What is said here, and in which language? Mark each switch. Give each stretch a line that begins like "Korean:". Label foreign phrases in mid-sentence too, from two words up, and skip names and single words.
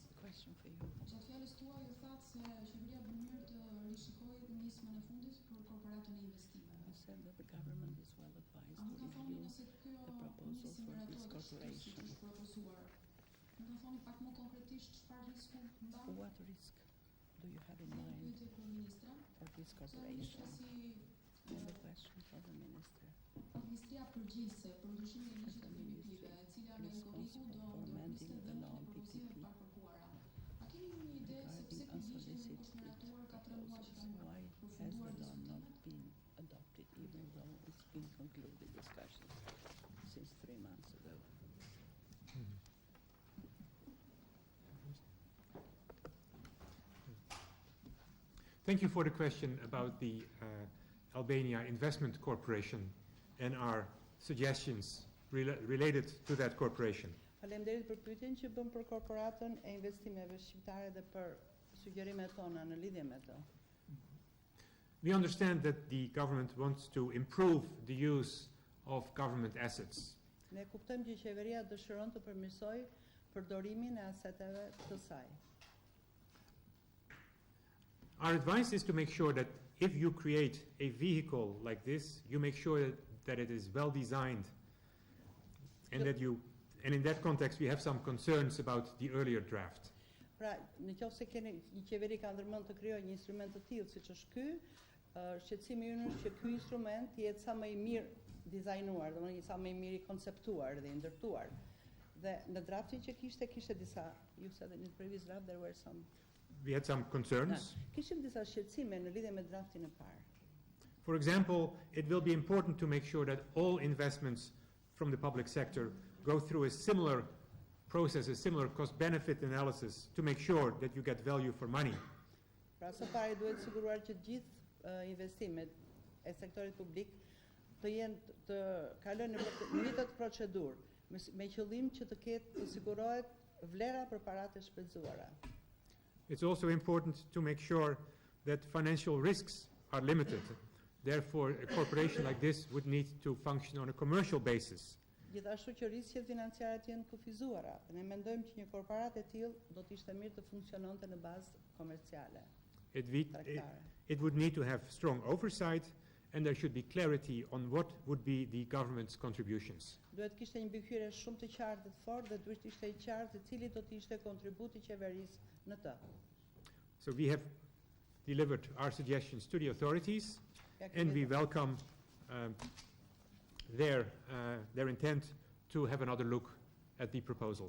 Albanian: Gjatë fjalës tuaj ju thatë se qeveria bën mirë të rishikojë nismën e fundit për korporatën e investimeve. A më ka thoni nëse kjo nismë miratohet që është propozuar? Më ka thoni pak më konkretisht çfarë risku ndan?
English: What risk do you have in mind
Albanian: Pyetje për ministra.
English: for this corporation? And the question for the minister.
Albanian: Ministria përgjithëse për ndryshimin e ligjit të PPP-ve, e cila në algoritmu do ndërpriste dhënien e propozimeve të parapërkuara. A keni një ide se pse ky ligj nuk është miratuar ka 3 muaj që kanë
English: Why has
Albanian: përfunduar
English: the law not
Albanian: diskutimet?
English: been adopted even though it's been concluded discussions since 3 months ago? Thank you for the question about the Albania Investment Corporation and our suggestions related to that corporation.
Albanian: Faleminderit për pyetjen që bën për korporatën e investimeve shqiptare dhe për sugjerimet tona në lidhje me të.
English: We understand that the government wants to improve the use of government assets.
Albanian: Ne kuptojmë që qeveria dëshiron të përmirësojë përdorimin e aseteve të saj.
English: Our advice is to make sure that if you create a vehicle like this, you make sure that it is well designed and and in that context we have some concerns about the earlier draft.
Albanian: Pra, nëse keni një qeveri ka ndërmend të krijojë një instrument të tillë siç është ky, shqetësimi ynë është që ky instrument të jetë sa më i mirë dizajnuar, domethënë sa më i mirë i konceptuar dhe i ndërtuar. Dhe në draftin që kishte disa, ju
English: said that in the previous draft there were some. We had some concerns.
Albanian: Kishim disa shqetësime në lidhje me draftin e parë.
English: For example, it will be important to make sure that all investments from the public sector go through a similar process, a similar cost-benefit analysis to make sure that you get value for money.
Albanian: Pra së pari duhet siguruar që gjithë investimet e sektorit publik të jenë të kalojnë në një procedurë me qëllim që të ketë të sigurohet vlera për paratë e shpenzuara.
English: It's also important to make sure that financial risks are limited. Therefore, a corporation like this would need to function on a commercial basis.
Albanian: Gjithashtu që riskjet financiare të jenë kufizuara. Ne mendojmë që një korporatë e tillë do të ishte mirë të funksiononte në bazë komerciale.
English: It would need to have strong oversight and there should be clarity on what would be the government's contributions.
Albanian: Duhet kishte një mbikëqyrje shumë të qartë dhe të fortë dhe duhet ishte i qartë se cili do të ishte kontributi i qeverisë në të.
English: So we have delivered our suggestions to the authorities and we welcome their intent to have another look at the proposal.